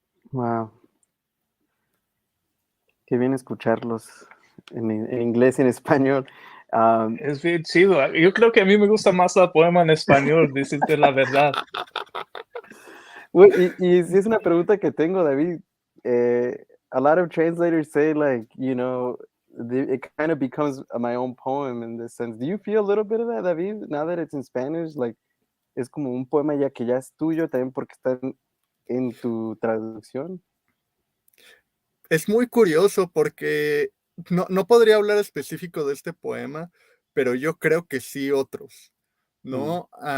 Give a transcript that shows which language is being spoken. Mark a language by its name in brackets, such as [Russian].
[English] Wow. [Spanish] Qué bien escucharlos en inglés y en español. Es bien chido. Yo creo que a mí me gusta más el poema en español, decirte la verdad. Y si es una pregunta que tengo, David. [English] A lot of translators say, like, you know, it kind of becomes my own poem in this sense. Do you feel a little bit of that, David, now that it's in Spanish? [Spanish] Like, es como un poema ya que ya es tuyo también porque está en tu traducción. Es muy curioso porque no podría hablar específico de este poema, pero yo creo que sí otros, ¿no?